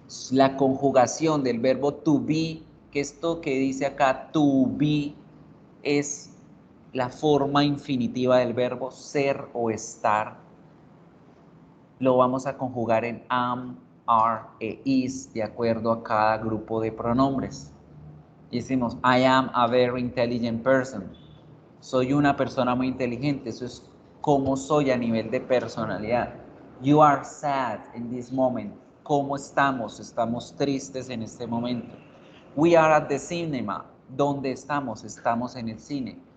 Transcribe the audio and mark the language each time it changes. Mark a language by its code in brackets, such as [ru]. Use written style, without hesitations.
[es] La conjugación del verbo to be, que esto que dice acá, to be, es la forma infinitiva del verbo ser o estar. Lo vamos a conjugar en am, are e is, de acuerdo a cada grupo de pronombres. [en] Y decimos, I am a very intelligent person. [es] Soy una persona muy inteligente. Eso es cómo soy a nivel de personalidad. [en] You are sad in this moment. [es] ¿Cómo estamos? Estamos tristes en este momento. [en] We are at the cinema. [es] ¿Dónde estamos? Estamos en el cine.